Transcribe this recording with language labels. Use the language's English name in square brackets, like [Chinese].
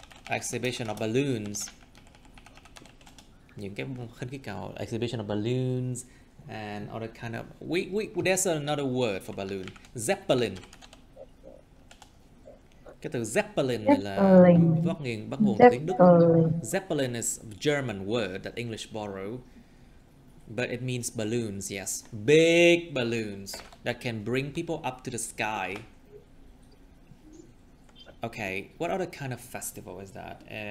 [English] Exhibition of balloons. [Vietnamese] Những cái khinh khí cầu. [English] Exhibition of balloons and other kind of. There's another word for balloon. Zeppelin. [Vietnamese] Cái từ Zeppelin này là bắt nguồn từ tiếng Đức. [English] Zeppelin is a German word that English borrowed, but it means balloons, yes. Big balloons that can bring people up to the sky. Okay, what other kind of festival is that?